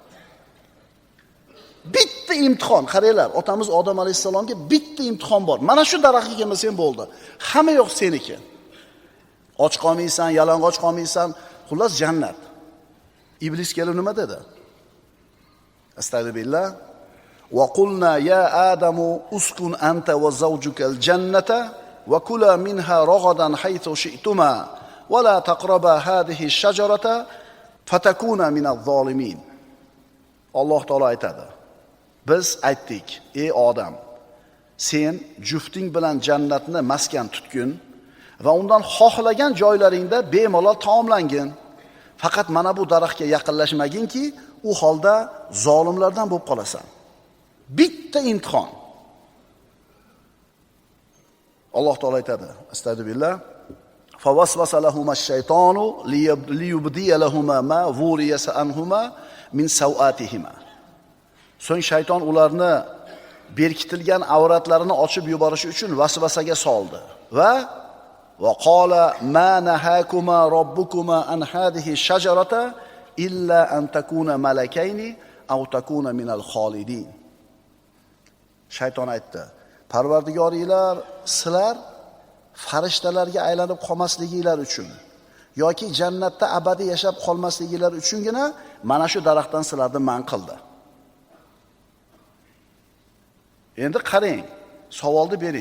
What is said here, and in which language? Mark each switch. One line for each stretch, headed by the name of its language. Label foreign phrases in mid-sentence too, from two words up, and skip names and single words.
Uzbek: Bitta imtihon, qaranglar, otamiz Odam alayhisalomga bitta imtihon bor. Mana shu daraxtga kelmasang bo'ldi. Hamma yo'q seniki. Och qolmaysan, yalang'och qolmaysan, xullas jannat. Iblis kelib nima dedi? Astagfirullah.
Arabic: وقلنا يا آدم اسكن أنت وزوجك الجنة وكلا منها رغدا حيث شئتما ولا تقربا هذه الشجرة فتكونا من الظالمين.
Uzbek: Alloh taolo aytadi. Biz aytdik, ey odam, sen jufting bilan jannatni maskan tutgin va undan xohlagan joylaringda bemalol taomlangin. Faqat mana bu daraxtga yaqinlashmaginki, u holda zolimlardan bo'lib qolasan. Bitta imtihon. Alloh taolo aytadi, astagfirullah.
Arabic: فوسوس لهما الشيطان ليبدي لهما ما ووري عنهما من سوآتهما.
Uzbek: So'ng shayton ularni berkitilgan avratlarini ochib yuborish uchun vasvasaga soldi va
Arabic: قال ما نهاكما ربكما عن هذه الشجرة إلا أن تكونا ملكين أو تكونا من الخالدين.
Uzbek: Shayton aytdi: Parvardigoringlar sizlar farishtalarga aylanib qolmasliginglar uchun yoki jannatda abadiy yashab qolmasliginglar uchungina mana shu daraxtdan sizlarni man qildi. Endi qarang, savolni bering.